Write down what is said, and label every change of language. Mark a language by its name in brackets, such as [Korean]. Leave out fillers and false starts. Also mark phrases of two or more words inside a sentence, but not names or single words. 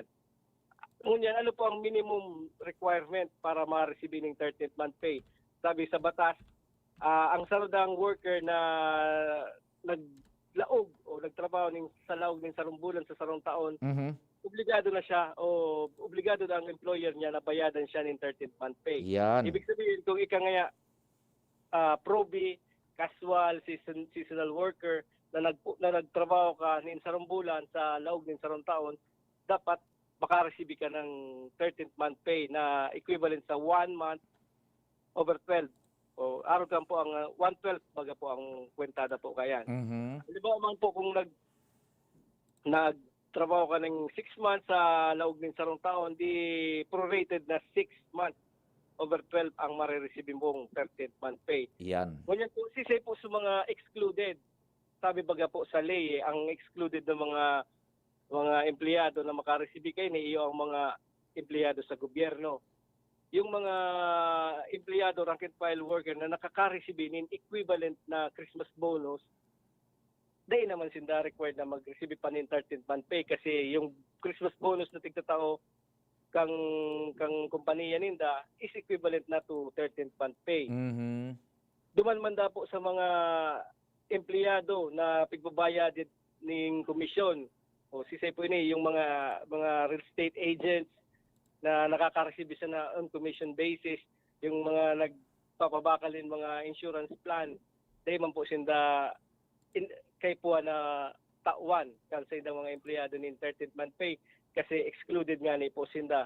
[Bikol] Ngunyan, ano po ang [English] minimum requirement [Bikol] para ma-receive ng [English] 13th month pay? [Bikol] Sabi sa batas, ang saludang worker na naglaog o nagtrabaho sa laog ng sarong bulan sa sarong taon, Mhm. obligado na siya o obligado na ang employer niya na bayadan siya ng [English] 13th month pay. [Bikol] Yan. [Filipino] Ibig sabihin, kung ika nga probi, [English] casual, seasonal worker [Bikol] na nagtrabaho ka ng sarong bulan sa laog ng sarong taon, dapat makareceive ka ng [English] 13th month pay [Bikol] na equivalent sa [English] 1 month over 12. [Bikol] O araw kan po ang 1/12 baga po ang kwentada po kayan. Mhm. Di ba man po kung nagtrabaho ka ng 6 months sa laog ng sarong taon, di prorated na [English] 6 months over 12 [Bikol] ang marireceive mong [English] 13th month pay. [Bikol] Yan. Ngunyan po, sisay po sa mga excluded. Sabi baga po sa ley, ang excluded ng mga empleyado na makareceive kay ni iyo ang mga empleyado sa gobyerno. Yung mga empleyado, [English] rank and file worker [Bikol] na nakaka-receive ng equivalent na [English] Christmas bonus, [Bikol] dahil naman sinda required na mag-receive pa ng [English] 13th month pay [Bikol] kasi yung [English] Christmas bonus [Bikol] na tigtatao kang kumpanya ninda [English] is equivalent [Bikol] na [English] to 13th month pay. Mhm. [Bikol] Duman man da po sa mga empleyado na pigbabayad ning komisyon o sisay po ini yung mga [English] real estate agents [Bikol] na nakaka-receive sa na [English] on commission basis, [Bikol] yung mga nagpapabakalin mga [English] insurance plan, [Bikol] dahil man po sinda kay po na tauan kan sa indang mga empleyado nin [English] 13th month pay [Bikol] kasi excluded nga ni po sinda.